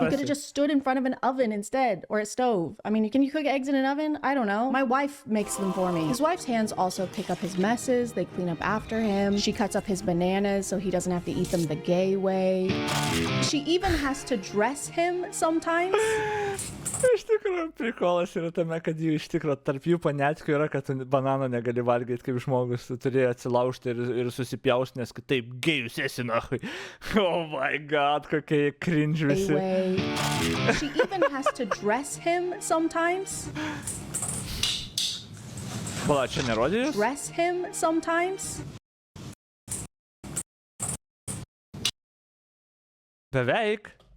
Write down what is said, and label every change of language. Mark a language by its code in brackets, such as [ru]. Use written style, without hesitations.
[en] He could have just stood in front of an oven instead, or a stove. I mean, can you cook eggs in an oven? I don't know. My wife makes them for me. His wife's hands also pick up his messes. They clean up after him. She cuts up his bananas so he doesn't have to eat them the gay way. She even has to dress him sometimes. [lt] Iš tikrųjų, prikolas yra tame, kad jų iš tikrųjų tarp jų paniatkių yra, kad tu banano negali valgyti kaip žmogus, tu turėjai atsilaužti ir susipjausti, nes kitaip gėjus esi, nahui. [en] Oh my god, [lt] kokie cringe visi. [en] She even has to dress him sometimes. [lt] Pala, čia nerodė jūs? [en] Dress him sometimes. [lt] Beveik.